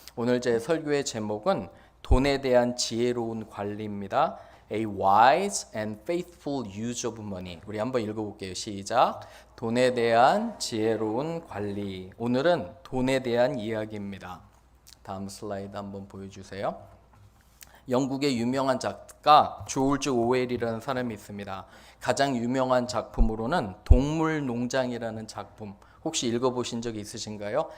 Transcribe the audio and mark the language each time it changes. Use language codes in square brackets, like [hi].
[ko] 오늘 제 설교의 제목은 돈에 대한 지혜로운 관리입니다. [en] A wise and faithful use of money. [ko] 우리 한번 읽어볼게요. 시작. 돈에 대한 지혜로운 관리. 오늘은 돈에 대한 이야기입니다. 다음 슬라이드 한번 보여주세요. 영국의 유명한 작가 조르지 오웰이라는 사람이 있습니다. 가장 유명한 작품으로는 동물농장이라는 작품, 혹시 읽어보신 적 있으신가요?